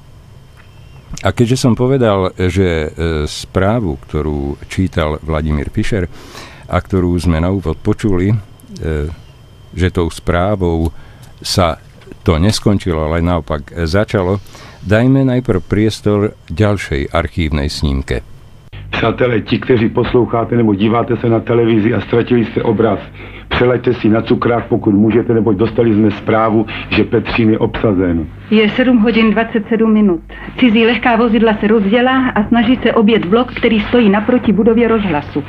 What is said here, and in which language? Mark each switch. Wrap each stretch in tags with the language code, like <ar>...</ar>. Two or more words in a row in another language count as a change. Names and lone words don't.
<sk>A keďže som povedal, že správu, ktorú čítal Vladimír Fischer a ktorú sme na úvod počuli, že tou správou sa to neskončilo, ale naopak začalo, dajme najprv priestor ďalšej archívnej snímke.</sk> <cs>Přátelé, ti, kteří posloucháte nebo díváte se na televizi a ztratili jste obraz, přeleďte si na cukrák, pokud můžete, neboť dostali jsme zprávu, že Petřín je obsazen. Je 7 hodin 27 minut. Cizí lehká vozidla se rozdělá a snaží se objet blok, který stojí naproti budově rozhlasu.</cs>